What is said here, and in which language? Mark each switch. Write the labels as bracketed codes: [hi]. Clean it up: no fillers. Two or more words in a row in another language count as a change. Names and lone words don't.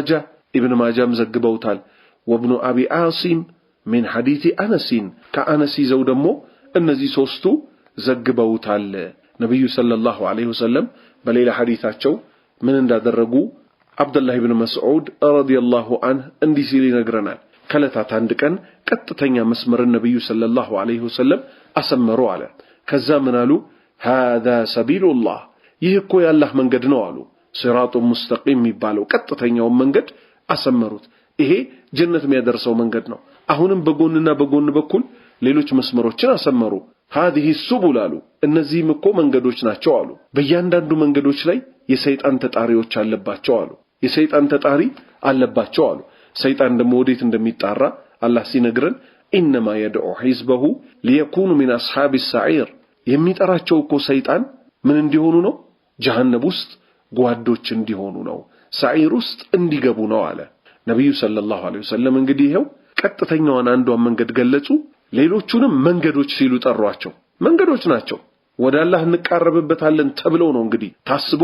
[am] ماجه ዘግበውታል [ar] وابن ابي عاصم من حديث انس كانس [am] ይዘው ደግሞ እነዚህ ሶስቱ ዘግበውታል ነብዩ [ar] صلى الله عليه وسلم [am] በሌላ ሐዲታቸው ምን እንዳደረጉ አብዱላህ ኢብኑ መስዑድ ረዲየላሁ ዐንሁ እንዲህ ሲል ይነግረናል ከለታት አንድ ቀን ቀጥተኛ መስመር ነብዩ [ar] صلى الله عليه وسلم [am] አሰመሩ አለ ከዛ ምን አሉ [ar] هذا سبيل [am] الله ይህ እኮ ያላህ መንገድ ነው አሉ [ar] صراط مستقيم [am] የሚባለው ቀጥተኛው መንገድ አሰመሩት ይሄ ጀነት የሚያደርሰው መንገድ ነው አሁንም በጎንና በጎን በኩል ሌሎች መስመሮችን አሰመሩ [ar] هذه السبل [am] አሉ እነዚህም እኮ መንገዶች ናቸው አሉ በእያንዳንዱ መንገዶች ላይ የሰይጣን ተጣሪዎች አለባቸው አሉ የሰይጣን ተጣሪ አለባቸው አሉ ሰይጣን ደግሞ ወዴት እንደሚጣራ አላህ ሲነግረን [ar] انما يدعو حزبه ليكونوا من اصحاب السعير [am] የሚጠራቸው እኮ ሰይጣን ምን እንዲሆኑ ነው ጀሃነም ውስጥ ጓዶች እንዲሆኑ ነው ሰዒር ውስጥ እንዲገቡ ነው አለ ነብዩ [ar] صلى الله عليه وسلم [am] እንግዲህ ይሄው ቀጥተኛውን አንዷን መንገድ ገለጹ ሌሎቹንም መንገዶች ሲሉ ጠሯቸው መንገዶች ናቸው ወደ አላህ እንቀርብበታለን ተብለው ነው እንግዲህ ታስቦ